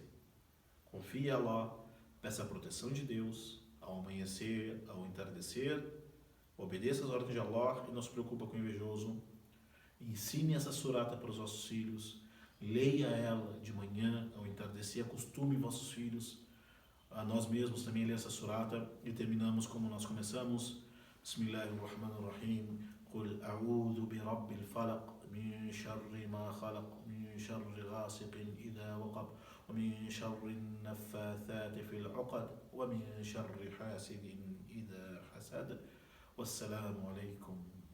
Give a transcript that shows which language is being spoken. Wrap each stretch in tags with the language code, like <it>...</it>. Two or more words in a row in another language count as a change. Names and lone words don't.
<pt>Confie em Allah, peça a proteção de Deus ao amanhecer, ao entardecer, obedeça as ordens de Allah e não se preocupa com o invejoso. Ensine essa surata para os vossos filhos, leia ela de manhã ao entardecer, acostume vossos filhos, a nós mesmos também ler essa surata, e terminamos como nós começamos.</pt> <ar>Bismillahirrahmanirrahim. قل أعوذ برب الفلق من شر ما خلق من شر غاسق إذا وقب ومن شر النفاثات في العقد ومن شر حاسد إذا حسد. والسلام عليكم</ar>